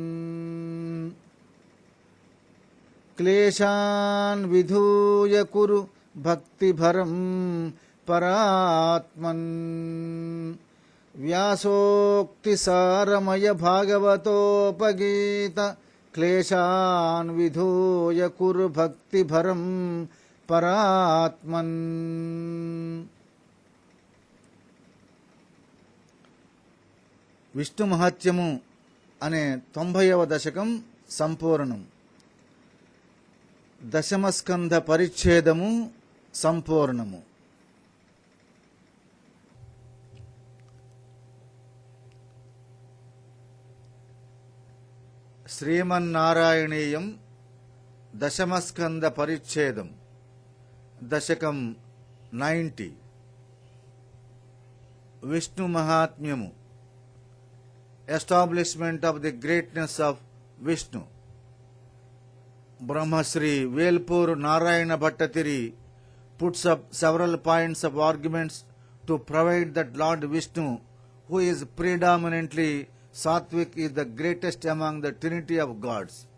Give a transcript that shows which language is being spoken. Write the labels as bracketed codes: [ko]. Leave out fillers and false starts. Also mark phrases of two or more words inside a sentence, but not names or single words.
[sa] क्लेशान् विधूय कुरु भक्तिभरं परात्मन् व्यासोक्तिसारमय भागवतोपगीत क्लेशान् विधूय कुरु भक्तिभरं परात्मन्. [te] విష్ణు మహాత్మ్యము అనే 90వ దశకం సంపూర్ణం. దశమస్కంధ పరిచ్ఛేదము సంపూర్ణము. శ్రీమన్నారాయణీయం దశమస్కంధ పరిచ్ఛేదం దశకం 90. విష్ణు మహాత్మ్యము, [en] establishment of the greatness of Vishnu. Brahmasri Velpur Narayana Bhattatiri puts up several points of arguments to provide that Lord Vishnu, who is predominantly Sattvic, is the greatest among the trinity of gods.